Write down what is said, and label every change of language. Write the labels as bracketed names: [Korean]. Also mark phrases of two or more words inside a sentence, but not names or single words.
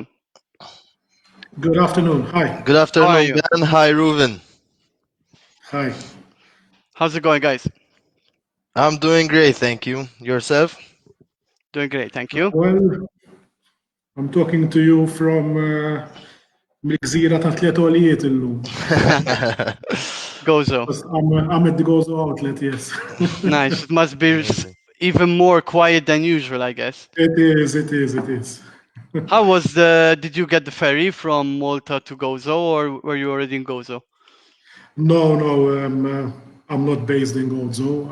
[English] Good afternoon. Hi. Good How are afternoon, you? Ben. Hi, Ruven. Hi. How's it going, guys? I'm doing great, thank you. Yourself? Doing great, thank you. Well, I'm talking to you from [Maltese] mill-gżira ta' tliet għolijiet illum. [English] Gozo. I'm at the Gozo outlet, yes. Nice. It must be Amazing. even more quiet than usual, I guess. It is. How was did you get the ferry from Malta to Gozo, or were you already in Gozo? No, I'm not based in Gozo.